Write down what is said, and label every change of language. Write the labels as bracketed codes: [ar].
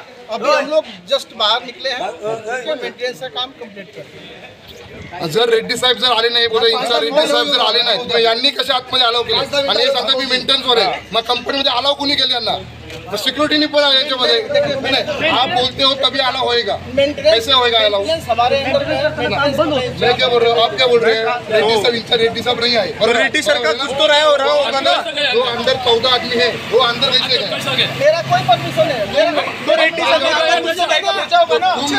[hi] अभी हम लोग जस्ट बाहर निकले हैं, मेंटेनेंस का काम कंप्लीट कर. [mr] जर रेड्डी साहेब जर आले नाही, बोला इन्चार्ज रेड्डी साहेब जर आले नाही तर यांनी कशा आतमध्ये अलाव केले? आणि हे सांगतात मी मेंटेनन्सवर आहे, मग कंपनीमध्ये अलाव कोणी केले यांना? सिक्युरिटी पण आहे यांच्यामध्ये. [hi] आप बोलते हो तभी अलाव होएगा, कैसे होएगा अलाव? मैं क्या बोल रहा हूँ, आप क्या बोल रहे हैं? रेड्डी साहब इन्चार्ज रेड्डी साहब नहीं आए और रेड्डी सर का कुछ तो रहा होगा ना. जो अंदर 14 आदमी है वो अंदर कैसे गए? मेरा कोई परमिशन है, तो रेड्डी साहब का परमिशन होगा ना.